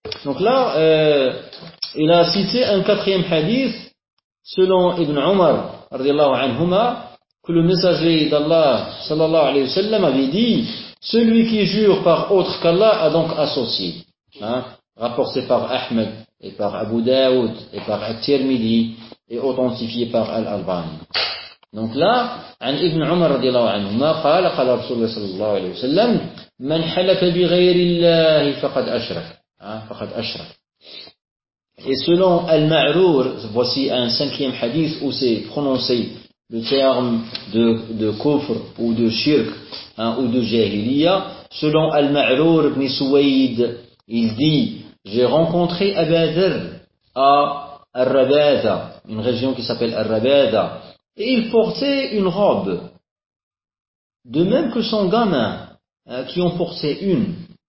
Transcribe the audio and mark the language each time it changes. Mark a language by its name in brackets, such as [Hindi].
[French] Donc là, il a cité un quatrième hadith, selon Ibn Umar, radiallahu anhuma, que le messager d'Allah, sallallahu alayhi wa sallam, avait dit, celui qui jure par autre qu'Allah a donc associé. Hein, rapporté par Ahmed, et par Abu Daoud, et par At-Tirmidhi, et authentifié par Al-Albani. Donc là, [Arabic] عن ابن عمر رضي الله عنه ما قال قال رسول الله صلى الله عليه وسلم من حلف بغير الله فقد أشرك. فقد أشرك. [French] Et selon Al-Ma'rour, voici un cinquième hadith où c'est prononcé le terme de kufr ou de shirk, hein, ou de jahiliya. Selon Al-Ma'rour ibn Suwayd, il dit, j'ai rencontré Aba Dhir à Al-Rabada, une région qui s'appelle Al-Rabada, et il portait une robe, de même que son gamin, qui en portait une.